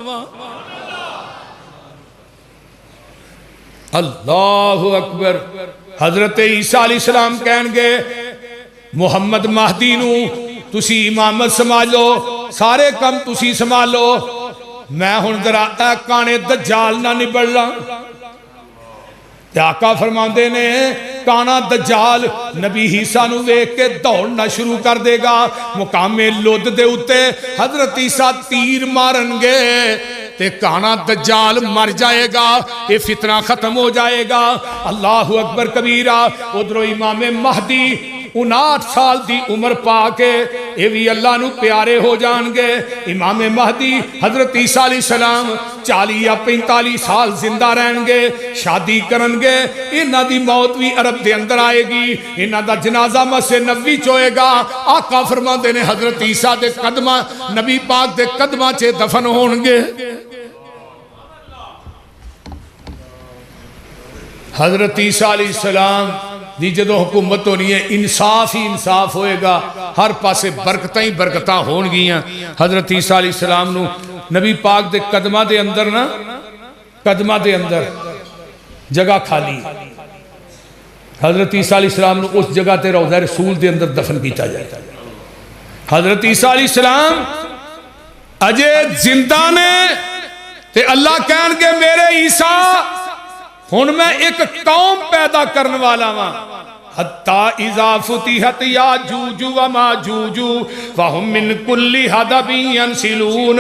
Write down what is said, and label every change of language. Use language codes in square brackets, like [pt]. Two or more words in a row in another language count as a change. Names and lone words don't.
[ar] اللہ اکبر، [pa] حضرت عیسیٰ علیہ السلام کہیں گے محمد مہدی نو تسی امامت سمجھو، سارے کم تسی سمجھو، میں ہن ذرا اے کانے دجال نہ نبڑ لاں، تے آقا فرماندے نے کانا دجال نبی عیسیٰ نو ویکھ کے دوڑنا شروع کر دے گا، مقام لد دے اتے حضرت عیسیٰ تیر مارن گے تے کانا دجال مر جائے گا، یہ فتنہ ختم ہو جائے گا۔ [ar] اللہ اکبر کبیرہ۔ [pa] ادھروں امام مہدی 59 سال دی عمر پا کے یہ بھی اللہ نو پیارے ہو جان گے۔ امام مہدی حضرت عیسیٰ علیہ السلام 40 یا 45 سال زندہ رہن گے، شادی کرن گے، انہاں دی موت بھی عرب دے اندر آئے گی، انہاں دا جنازہ مسجد نبوی چوئے گا۔ آقا فرماندے نے حضرت عیسیٰ دے قدمہ نبی پاک دے قدمہ چے دفن ہون گے۔ حضرت عیسیٰ علیہ السلام دی جدو حکومت ہونی ہے انصاف ہی انصاف ہوئے گا، ہر پاسے برکتیں ہی برکتاں ہون گیاں۔ حضرت عیسیٰ علیہ السلام نو نبی پاک دے قدمہ دے اندر نا، قدمہ دے اندر جگہ خالی، حضرت عیسیٰ علیہ السلام نو اس جگہ تے روضہ رسول دے اندر دفن کیتا جائے۔ حضرت عیسیٰ علیہ السلام اجے زندہ نے تے اللہ کہن کے میرے عیسیٰ ہن میں ایک قوم پیدا کرنے والا ہاں، [ar] حتی اذا فتحت یاجوج و ماجوج فہم من کل حدب ینسلون۔